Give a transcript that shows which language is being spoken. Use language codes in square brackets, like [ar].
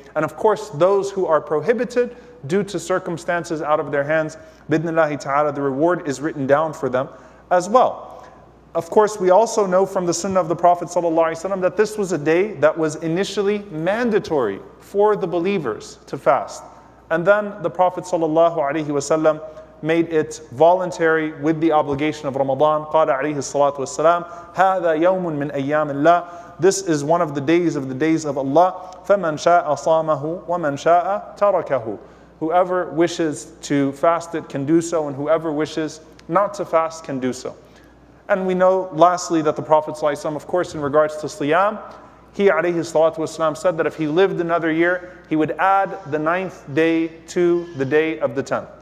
[en] And of course, those who are prohibited due to circumstances out of their hands, [ar] bidnillahi ta'ala, [en] the reward is written down for them as well. Of course, we also know from the Sunnah of the Prophet ﷺ that this was a day that was initially mandatory for the believers to fast. And then the Prophet ﷺ made it voluntary with the obligation of Ramadan. [ar] قال عليه الصلاة والسلام هذا يوم من أيام الله. [en] This is one of the days of Allah. [ar] فمن شاء صامه ومن شاء تركه. [en] Whoever wishes to fast it can do so, and whoever wishes not to fast can do so. And we know lastly that the Prophet ﷺ, of course, in regards to Siyam, he alayhi salatu wasalam said that if he lived another year, he would add the 9th day to the day of the 10th.